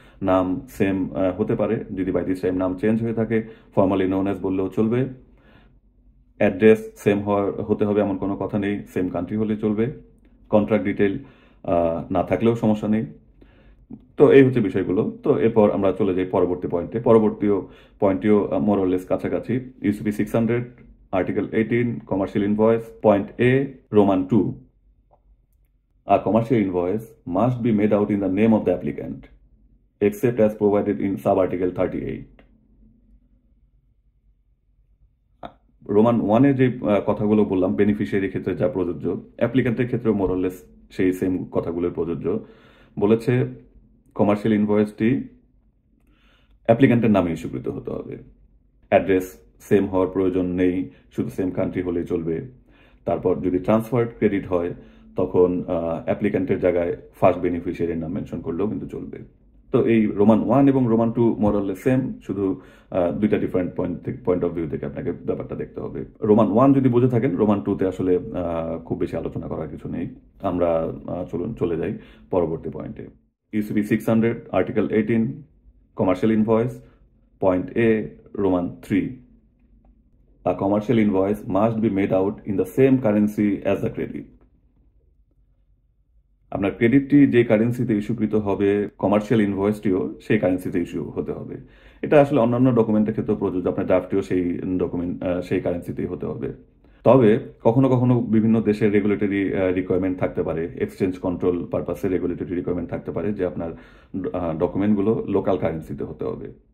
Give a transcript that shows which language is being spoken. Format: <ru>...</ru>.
<bn>নাম সেম হতে পারে, যদি বাই দিস টাইম নাম চেঞ্জ হয়ে থাকে ফর্মালি নোন অ্যাজ বললেও চলবে। অ্যাড্রেস সেম হতে হবে এমন কোনো কথা নেই, সেম কান্ট্রি হলে চলবে। কন্ট্রাক্ট ডিটেল না থাকলেও সমস্যা নেই। তো এই হচ্ছে বিষয়গুলো। তো এরপর আমরা চলে যাই পরবর্তী পয়েন্টে। পয়েন্টটিও মোরলেস কাছাকাছি। UCP 600 article 18 commercial invoice point A Roman 2,</bn> <en>a commercial invoice must be made out in the name of the applicant except as provided in sub-article 38।</en> <bn>Roman 1-এ যে কথাগুলো বললাম বেনিফিশিয়ারি ক্ষেত্রে যা প্রযোজ্য, অ্যাপ্লিক্যান্টের ক্ষেত্রে মোরলেস সেই সেম কথাগুলো প্রযোজ্য। বলেছে কমার্শিয়াল ইনভয়েসটি অ্যাপ্লিক্যান্টের নামে ইস্যুকৃত হতে হবে। অ্যাড্রেস সেম হওয়ার প্রয়োজন নেই, শুধু সেম কান্ট্রি হলেই চলবে। তারপর যদি ট্রান্সফার্ড ক্রেডিট হয়, তখন অ্যাপ্লিক্যান্টের জায়গায় ফার্স্ট বেনিফিশিয়ারির নাম মেনশন করলেও কিন্তু চলবে। তো এই রোমান 1 এবং রোমান 2 মোরলে সেম, শুধু দুইটা ডিফারেন্ট পয়েন্ট অফ ভিউ থেকে আপনাকে ব্যাপারটা দেখতে হবে। রোমান 1 যদি বুঝে থাকেন, রোমান 2-তে আসলে খুব বেশি আলোচনা করার কিছু নেই। আমরা চলে যাই পরবর্তী পয়েন্টে। UCP 600 article 18 commercial invoice point A Roman 3,</bn> <en>a commercial invoice must be made out in the same currency as the credit।</en> <bn>আপনার ক্রেডিটটি যে কারেন্সিতে ইস্যুকৃত হবে, কমার্শিয়াল ইনভয়েসটিও সেই কারেন্সিতে ইস্যু হতে হবে। এটা আসলে অন্যান্য ডকুমেন্টের ক্ষেত্রে প্রযোজ্য। আপনার ড্রাফটিও সেই কারেন্সিতেই হতে হবে। তবে কখনো কখনো বিভিন্ন দেশের রেগুলেটরি রিকোয়ারমেন্ট থাকতে পারে, এক্সচেঞ্জ কন্ট্রোল পারপাসে রেগুলেটরি রিকোয়ারমেন্ট থাকতে পারে যে আপনার ডকুমেন্টগুলো লোকাল কারেন্সিতে হতে হবে।</bn>